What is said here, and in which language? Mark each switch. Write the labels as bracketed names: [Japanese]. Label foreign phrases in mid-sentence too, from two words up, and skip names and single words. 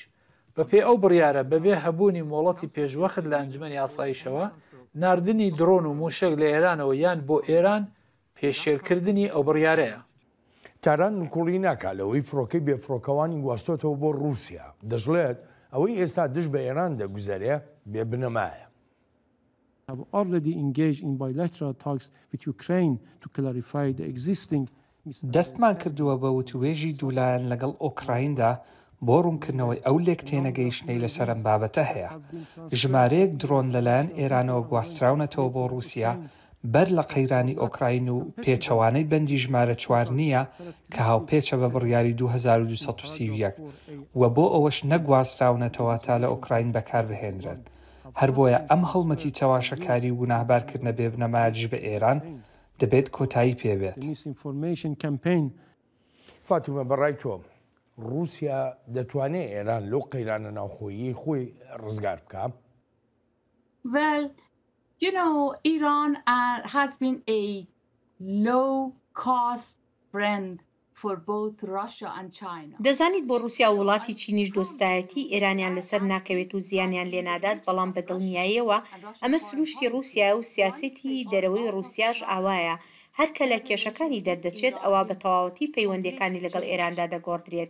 [Central Kurdish] بەپێ ئەو بڕیارە بەبێ هەبوونی مۆڵەتی پێشوەخت لە ئەنجومەنی ئاسایشەوە ناردنی درۆن و موشک لە ئێرانەوە یان بۆ ئێران پێشێرکردنی ئەو بڕیارەیە. تاران کوڵی ناکات لەوەی فڕۆکەی بێفرۆکەوانی گواستۆتەوە بۆ رووسیا دەژڵێت ئەوەی ئێستا دش بە ئێران دەگوزارێ بێ بنەمایە. [English] have already engaged in bilateral talks with Ukraine to clarify the existing. [Central Kurdish] دەستمان کردووە بە وتوێژی دوولایەن لەگەڵ ئۆکرایندا بۆ ڕوونکردنەوەی ئەو لێک تێنەگەیشتنەی لەسەر ئەم بابەتە هەیە. ژمارەیەک درۆن لەلایەن ئێرانەوە گواستراونەتەوە بۆ رووسیا بەر لە قەیرانی ئۆکراین و پێچەوانەی بەندی ژمارە 4 نییە کە هاوپێچە بە بڕیاری 2231 و بۆ ئەوەش نەگواستراونەتەوە تا لە ئۆکراین بەکاربهێنرن. هەر بۆیە ئەم هەڵمەتی تەواشەکاری و ناهبارکردنە بێبنەمایەتیش بە ئێران دەبێت کۆتایی پێبێت. فاتیمە بەڕای تۆ رووسیا دەتوانێت ئێران لەو قەیرانە ناوخۆیی خۆی ڕزگار بکە؟ [English] Well, you know, Iran has been a low-cost friend for both Russia and China. [Central Kurdish] دەزانیت بۆ رووسیا و وڵاتی چینیش دۆستایەتی ئێرانیان لەسەر ناکەوێت و زیانیان لێنادات بەڵام بە دڵنیاییەوە ئەمە سروشتی رووسیا و سیاسەتی دەرەوەی رووسیاش ئاوایە هەرکە لە کێشەکانی دەردەچێت ئەوە بە تەواوەتی پەیوەندیەکانی لەگەڵ ئێراندا دەگۆڕدرێت.